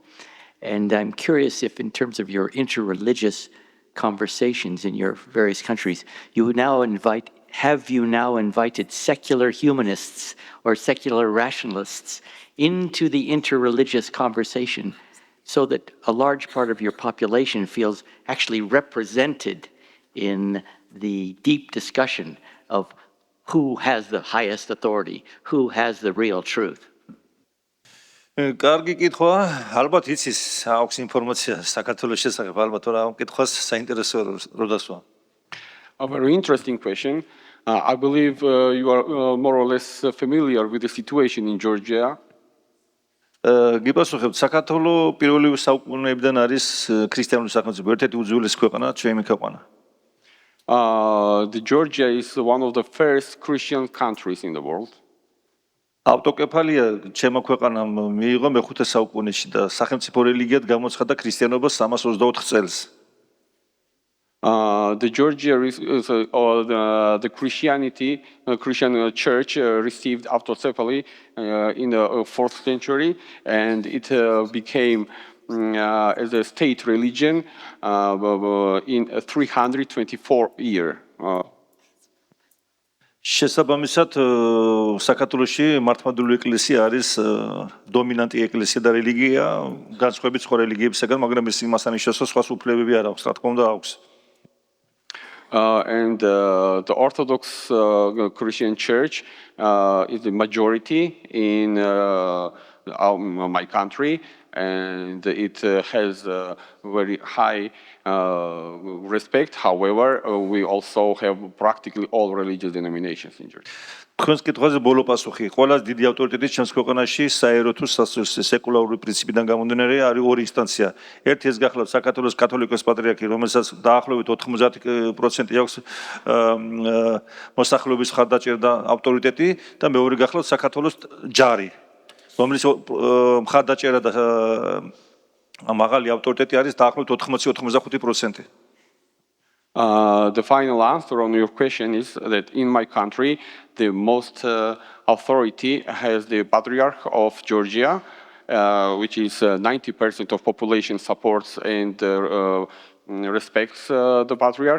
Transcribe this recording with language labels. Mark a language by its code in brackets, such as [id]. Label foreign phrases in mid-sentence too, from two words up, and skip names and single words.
[en] And I'm curious if, in terms of your interreligious conversations in your various countries, have you now invited secular humanists or secular rationalists into the interreligious conversation so that a large part of your population feels actually represented in the deep discussion of who has the highest authority, who has the real truth? [ka] კარგი კითხვაა, ალბათ იცის აქვს ინფორმაცია საქართველოს შესახებ, ალბათ რა ამ კითხვას საინტერესოა რომ დასვა. [en] A very interesting question. I believe you are more or less familiar with the situation in Georgia. [ka] გიპასუხებთ, საქართველოს პირველი საუკუნეებიდან არის ქრისტიანული სახელმწიფო, ერთ-ერთი უძველესი ქვეყანა, ჩვენი ქვეყანა. [en] The Georgia is one of the first Christian countries in the world. [ka] ავტოკეფალია ჩემო ქვეყანამ მიიღო მე-5 საუკუნეში და სახელმწიფო რელიგიად გამოცხადდა ქრისტიანობა 324 წელს. [en] The Georgia the Christian church received autocephaly in the 4th century, and it became as a state religion in 324 year. [ka] შესაბამისად, საქართველოში მართლმადიდებლური ეკლესია არის დომინანტი ეკლესია და რელიგია, განსხვავებით სხვა რელიგიებისაგან, მაგრამ ეს იმას ანიშნავს, რომ სხვას უფლებები არ აქვს, რა თქმა უნდა აქვს. [en] And the Orthodox Christian Church is the majority in my country, and it has very high respect. However, we also have practically all religious denominations in Georgia. [ka] თქვენს კითხვაზე ბოლო პასუხი. ყველაზე დიდი ავტორიტეტი ჩემს ქვეყანაში საერო თუ სეკულარული პრინციპიდან გამომდინარე არის ორი ინსტანცია. ერთი ეს გახლავთ საქართველოს კათოლიკოს პატრიარქი, რომელსაც დაახლოებით 90% აქვს მოსახლეობის მხარდაჭერა და ავტორიტეტი და მეორე გახლავთ საქართველოს ჯარი, რომლის მხარდაჭერა და მაღალი ავტორიტეტი არის დაახლოებით 80-85%. [en] The final answer on your question is that in my country, the most authority has the Patriarch of Georgia, which is 90% of population supports and respects the Patriarch.